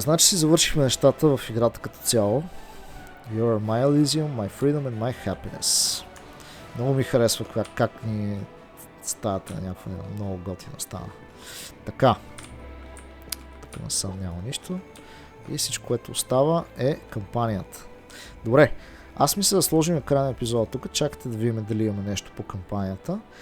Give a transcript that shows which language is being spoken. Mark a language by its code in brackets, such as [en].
[bg] Значи си завършихме нещата в играта като цяло. [en] You are my Elysium, my freedom and my happiness. [bg] Много ми харесва как ни стаята на някаква много готина стана. Така. Тук насам няма нищо. И всичко, което остава е кампанията. Добре. Аз мисля да сложим край на епизода тук. Чакайте да видим дали имаме нещо по кампанията.